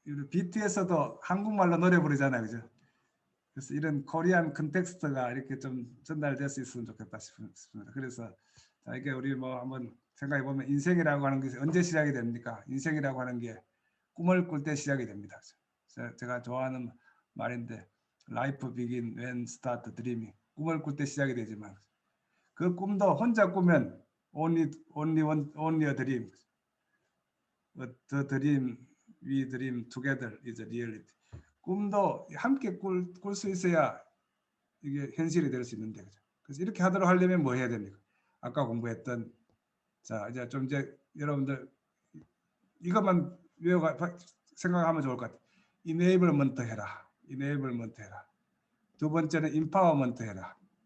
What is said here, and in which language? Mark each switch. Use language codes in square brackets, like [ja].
[ko] BTS도 한국말로 노래 부르잖아요, 그죠? 그래서 이런 코리안 컨텍스트가 이렇게 좀 전달될 수 있으면 좋겠다 싶습니다. 그래서 자, 이게 우리 뭐 한번 생각해 보면 인생이라고 하는 것이 언제 시작이 됩니까? 인생이라고 하는 게 꿈을 꿀 때 시작이 됩니다. [en] 제가 좋아하는 말인데 Life begin when start dreaming. [ko] 꿈을 꿀 때 시작이 되지만 그 꿈도 혼자 꾸면 only a dream. [en] The dream we dream together is a reality. [ko] 꿈도 함께 꿀 수 있어야 이게 현실이 될 수 있는데, 그죠? 그래서 이렇게 하도록 하려면 뭐 해야 됩니까? 아까 공부했던, 자, 이제 여러분들 이것만 생각하면 좋을 것 같아요. enablement 해라. 두 번째는 empowerment 해라.